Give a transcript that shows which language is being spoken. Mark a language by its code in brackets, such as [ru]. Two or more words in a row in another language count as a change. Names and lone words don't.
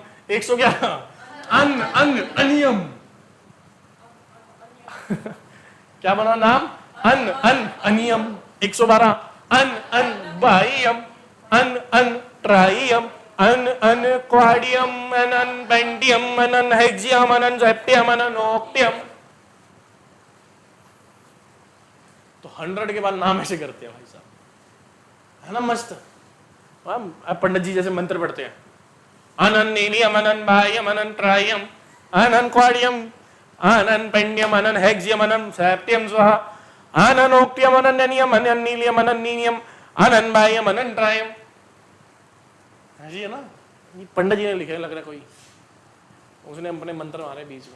[hi] 111 अन अनियम। क्या बना नाम? अन अनियम। 112 अन बाइयम, अन ट्राइयम, अन क्वाडियम, अन पेंटियम, अन हेक्सियम, अन सेप्टियम, अन ऑक्टियम। तो 100 के बाद नाम ऐसे करते हैं भाई साहब, है ना मस्त। आप पंडित जी जैसे मंत्र पढ़ते हैं, अनन नीलियम, अनन बाह्यम, अनन ट्राइयम, अनन क्वाडियम, अनन पेंडियम, अनन हेक्सियम, अनन सेप्टियम स्वाहा, अनन ऑक्टियम, अनन नियम, अनन नीलियम, अनन नीनियम, अनन बाह्यम, अनन ट्राइयम। ऐसी है ना, ये पंडित जी ने लिखे, लग रहा कोई उसने अपने मंत्र मारे बीच में।